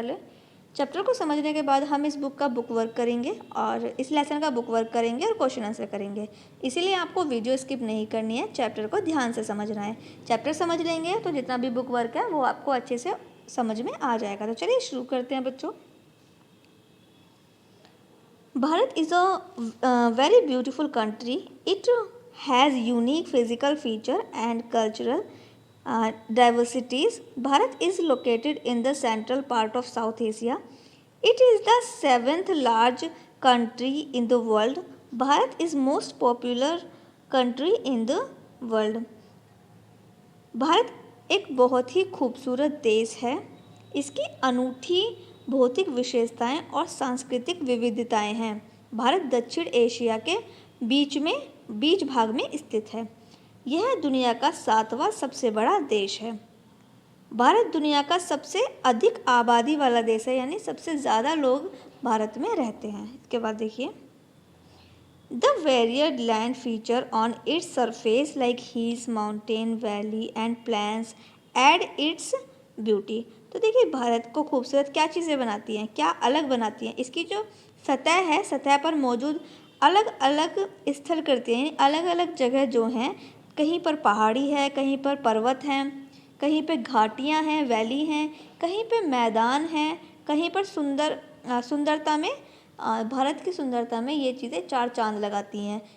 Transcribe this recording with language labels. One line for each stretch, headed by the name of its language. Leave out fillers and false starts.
Hindi: पहले चैप्टर को समझने के बाद हम इस बुक का बुक वर्क करेंगे और इस लेसन का बुक वर्क करेंगे और क्वेश्चन आंसर करेंगे। इसीलिए आपको वीडियो स्किप नहीं करनी है, चैप्टर को ध्यान से समझना है। चैप्टर समझ लेंगे तो जितना भी बुक वर्क है वो आपको अच्छे से समझ में आ जाएगा। तो चलिए शुरू करते हैं बच्चों।
English: Bharat is a very beautiful country. It has unique physical feature and cultural diversities. Bharat is located in the central part of South Asia. It is the seventh large country in the world. Bharat is most popular country in the world.
Hindi: Bharat एक बहुत ही खूबसूरत देश है। इसकी अनूठी भौतिक विशेषताएं और सांस्कृतिक विविधताएं हैं। भारत दक्षिण एशिया के बीच भाग में स्थित है। यह दुनिया का 7वां सबसे बड़ा देश है। भारत दुनिया का सबसे अधिक आबादी वाला देश है, यानी सबसे ज़्यादा लोग भारत में रहते हैं। इसके बाद देखिए,
English: The varied land feature on its surface like hills, mountain, valley and plains add its beauty।
Hindi: तो देखिए भारत को खूबसूरत क्या चीज़ें बनाती हैं, क्या अलग बनाती हैं। इसकी जो सतह है, सतह पर मौजूद अलग अलग स्थल करती हैं, अलग अलग जगह जो हैं, कहीं पर पहाड़ी है, कहीं पर पर्वत हैं, कहीं पे घाटियाँ हैं, वैली हैं, कहीं पे मैदान हैं, कहीं पर सुंदरता में भारत की सुंदरता में ये चीज़ें चार चांद लगाती हैं।